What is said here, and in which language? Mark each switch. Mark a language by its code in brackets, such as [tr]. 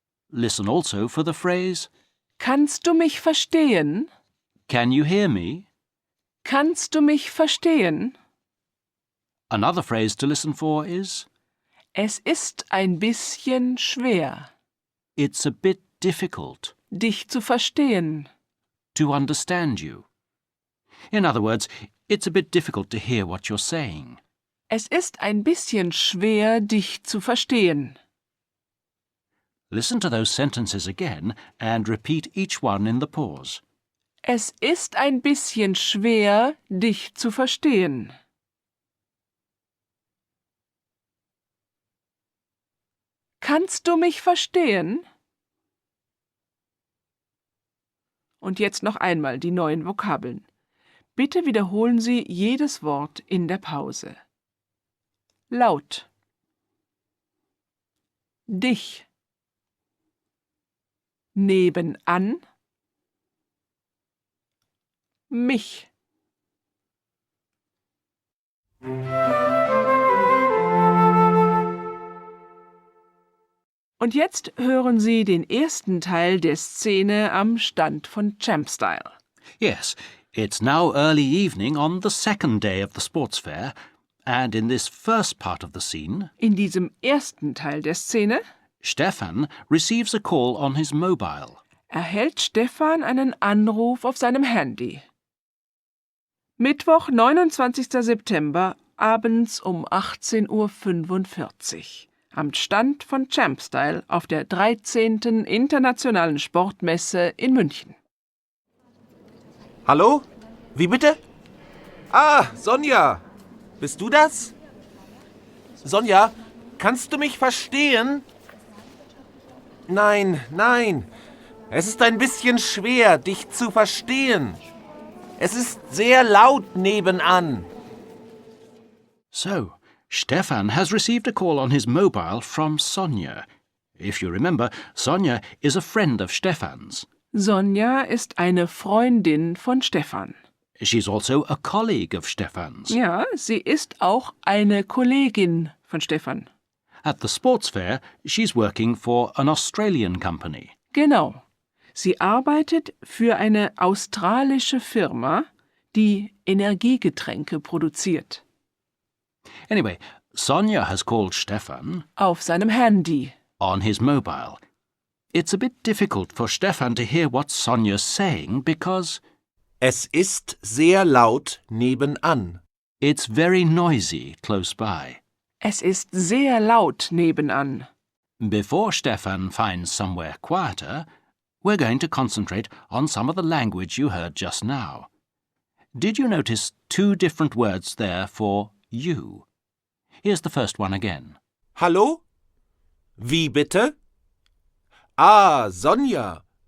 [en] Listen also for the phrase, [de] Kannst du mich verstehen? [en] can you hear me? [de] Kannst du mich verstehen? [en] Another phrase to listen for is, [de] Es ist ein bisschen schwer, [en] it's a bit difficult [de] dich zu verstehen. [en] to understand you. In other words, it's a bit difficult to hear what you're saying. [de] Es ist ein bisschen schwer, dich zu verstehen. [en] Listen to those sentences again and repeat each one in the pause. [de] Es ist ein bisschen schwer, dich zu verstehen. Kannst du mich verstehen? Und jetzt noch einmal die neuen Vokabeln. Bitte wiederholen Sie jedes Wort in der Pause. Laut. Dich. Nebenan. Mich. Und jetzt hören Sie den ersten Teil der Szene am Stand von Champstyle. [en] Yes, it's now early evening on the second day of the sports fair, and in this first part of the scene, [de] In diesem ersten Teil der Szene [en] Stefan receives a call on his mobile. [de] erhält Stefan einen Anruf auf seinem Handy. Mittwoch, 29. September, abends um 18:45 Uhr. Am Stand von Champstyle auf der 13. Internationalen Sportmesse in München. Hallo? Wie bitte? Ah, Sonja. Bist du das? Sonja, kannst du mich verstehen? Nein, nein. Es ist ein bisschen schwer, dich zu verstehen. Es ist sehr laut nebenan. [en] So, Stefan has received a call on his mobile from Sonja. If you remember, Sonja is a friend of Stefan's. [de] Sonja ist eine Freundin von Stefan. [en] She's also a colleague of Stefan's. [de] Ja, sie ist auch eine Kollegin von Stefan. [en] At the sports fair, she's working for an Australian company. [de] Genau. Sie arbeitet für eine australische Firma, die Energiegetränke produziert. [en] Anyway, Sonja has called Stefan [de] Auf seinem Handy. [en] on his mobile. It's a bit difficult for Stefan to hear what Sonja's saying because [de] Es ist sehr laut nebenan. [en] it's very noisy close by. [de] Es ist sehr laut nebenan. [en] Before Stefan finds somewhere quieter, we're going to concentrate on some of the language you heard just now. Did you notice 2 different words there for you? Here's the first one again. [de] Hallo? Wie bitte? Ah, Sonja.